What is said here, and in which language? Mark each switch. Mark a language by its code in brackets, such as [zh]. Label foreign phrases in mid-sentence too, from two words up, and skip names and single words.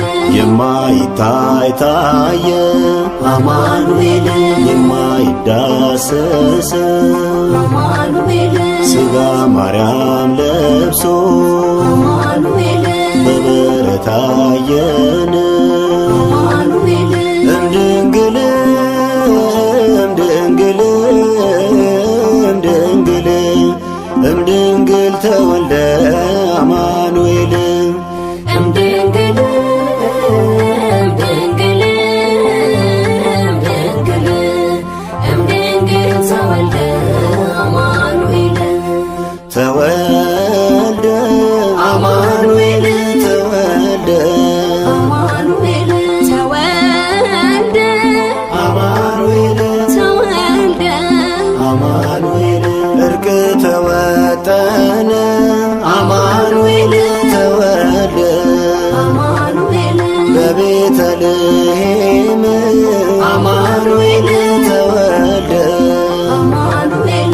[am] የማይታይ ታየ አማኑኤል የማይዳሰስ አማኑኤል ሥጋ ማርያም ለብሶ አማኑኤል በበረት አየን አማኑኤል [gez] እምድንግል እምድንግል እምድንግል እምድንግል ተወልደ አማኑኤል እምድንግል እምድንግል እምድንግል እምድንግል ተወልደ አማኑኤል ተወልደ አማኑኤል ተወልደ አማኑኤል ተወልደ አማኑኤል ተወልደ [am] አማኑኤል እርቅ ተወጠነ አማኑኤል ተወልደ አማኑኤል በቤተልሔም አማኑኤል ተወልደ አማኑኤል